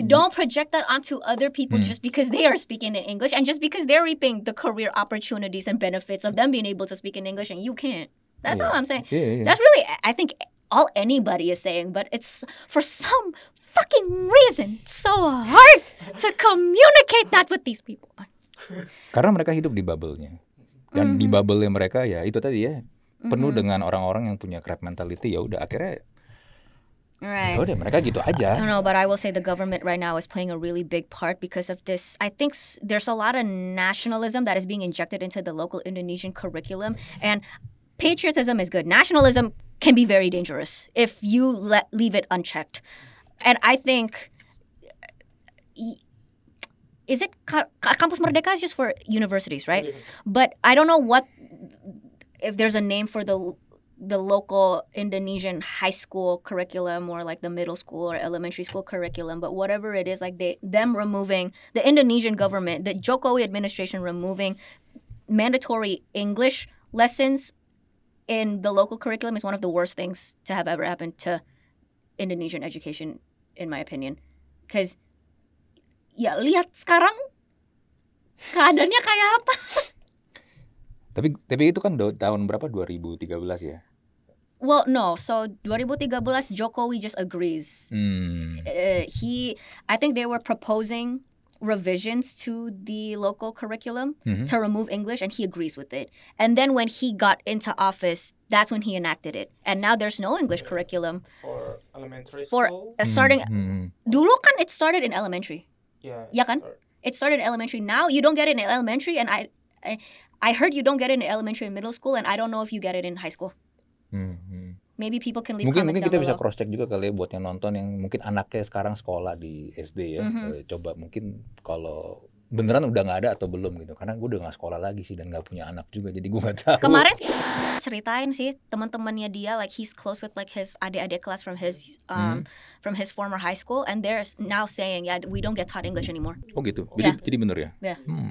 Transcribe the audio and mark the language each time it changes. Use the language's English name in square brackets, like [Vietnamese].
[English] Don't project that onto other people just because they are speaking in English and just because they're reaping the career opportunities and benefits of them being able to speak in English and you can't. That's all I'm saying. Yeah. That's really, I think, all anybody is saying, but it's for some fucking reason it's so hard to communicate that with these people. [Indonesian] Karena mereka hidup di bubble-nya. Dan di bubble-nya mereka ya itu tadi ya, penuh dengan orang-orang yang punya crab mentality, ya udah akhirnya [English] right. [Indonesian] Ya udah mereka gitu aja. [English] I don't know, but I will say the government right now is playing a really big part because of this. I think there's a lot of nationalism that is being injected into the local Indonesian curriculum, and patriotism is good. Nationalism can be very dangerous if you leave it unchecked. And I think, is it Kampus Merdeka is just for universities, right? But I don't know if there's a name for the local Indonesian high school curriculum or like the middle school or elementary school curriculum, but whatever it is, like them removing, the Indonesian government, the Jokowi administration removing mandatory English lessons in the local curriculum is one of the worst things to have ever happened to Indonesian education, in my opinion. [Indonesian] Because ya lihat sekarang keadaannya kayak apa. Tapi itu kan tahun berapa? 2013 ya? [English] Well, no. So 2013, Jokowi just agrees. I think they were proposing revisions to the local curriculum to remove English, and he agrees with it. And then when he got into office, that's when he enacted it. And now there's no English curriculum for elementary school. Starting. [Indonesian] Dulu kan [English] it started in elementary. Yeah [Indonesian] kan? [English] It started in elementary. Now you don't get it in elementary, and I heard you don't get it in elementary and middle school, and I don't know if you get it in high school. Maybe people can leave comments [Indonesian] mungkin kita [English] down [Indonesian] bisa [English] below. [Indonesian] cross check juga kali ya buat yang nonton yang mungkin anaknya sekarang sekolah di SD ya. Coba mungkin kalau beneran udah nggak ada atau belum gitu. Karena gue udah nggak sekolah lagi sih dan nggak punya anak juga, jadi gue nggak tahu. Kemarin ceritain sih teman-temannya dia, [English] like he's close with like his [Indonesian] adik-adik kelas [English] from his former high school, and they're now saying we don't get taught English anymore. [Indonesian] Oh gitu. Jadi bener ya. [English] Yeah.